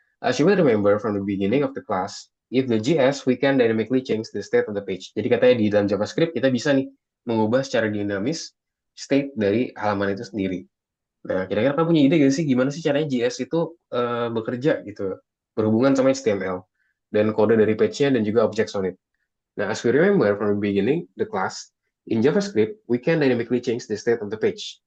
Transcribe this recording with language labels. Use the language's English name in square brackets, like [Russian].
[English] As you will remember from the beginning of the class, if the JS, we can dynamically change the state of the page. [Indonesian] Jadi katanya di dalam JavaScript kita bisa nih mengubah secara dinamis state dari halaman itu sendiri. Nah, kira-kira kamu punya ide gak sih gimana sih caranya JS itu bekerja gitu, berhubungan sama HTML dan kode dari page-nya dan juga [English] object on it. Now, as we remember from the beginning, the class, in JavaScript, we can dynamically change the state of the page.